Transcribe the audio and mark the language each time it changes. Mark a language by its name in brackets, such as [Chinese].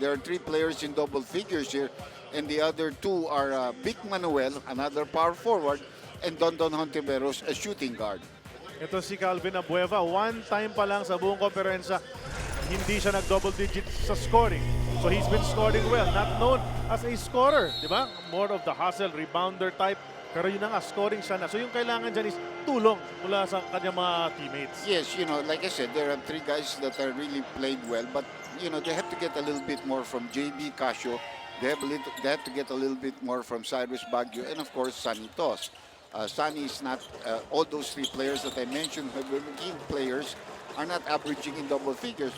[English] There are three players in double figures here, and the other two are Vic Manuel, another power forward, and Don Hontiveros, a shooting guard. [Filipino] Ito si Calvin Abueva, one time pa lang sa buong komperensa, hindi siya nag-double digits sa scoring. [English] So he's been scoring well, not known as a scorer, [Filipino] di ba? [English] More of the hustle, rebounder type. [Filipino] Pero yun na nga, scoring siya na. So yung kailangan dyan is tulong mula sa kanyang mga teammates. [English] Yes, you know, like I said, there are three guys that are really played well, but you know, they have to get a little bit more from JB Casio. They have to get a little bit more from Cyrus Baguio, and of course, Sunny Tos. Sunny is not, all those three players that I mentioned, Philippine players, are not averaging in double figures.